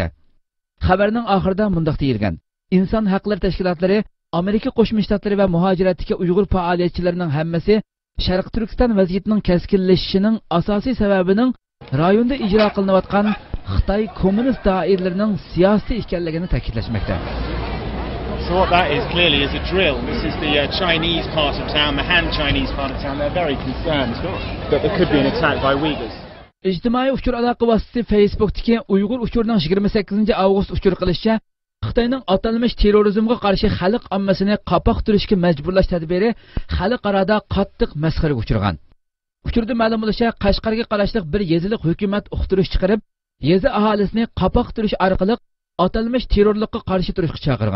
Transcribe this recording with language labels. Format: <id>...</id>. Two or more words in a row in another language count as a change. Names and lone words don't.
<uz>Xabarning oxirida mundaq deyilgan: Inson haqlari tashkilotlari, Amerika Qo'shma Shtatlari va muhojiratdagi Uyg'ur faoliyatchilarining hammasi Sharq Turkiston vaziyatining keskinlashishining asosiy sababining rayonda ijro qilinayotgan Xitoy kommunist doiralarining siyosiy ekanligini ta'kidlashmoqda.</uz> <en>So what that is clearly is a drill. This is the Chinese part of town, the Han Chinese part of town. They're very concerned that there could be an attack by Uyghurs.</en> <uz>İctimai uchur aloqa vositasi Facebook'dagi Uyg'ur uchurining 28 avgust uchur qilishicha, Xitoyning atalmış terrorizmga qarshi xalq ommasini qapoq turishga majburlash tadbiri xalqaroda qattiq masxaraga uchragan. Uchurda ma'lum bo'lishicha, Qashqarga qarashli bir yezilik hukumat uqtirish chiqarib, yezi aholisini qapoq turish orqali atalmış terrorlikqa qarshi turishga chaqirgan.</uz>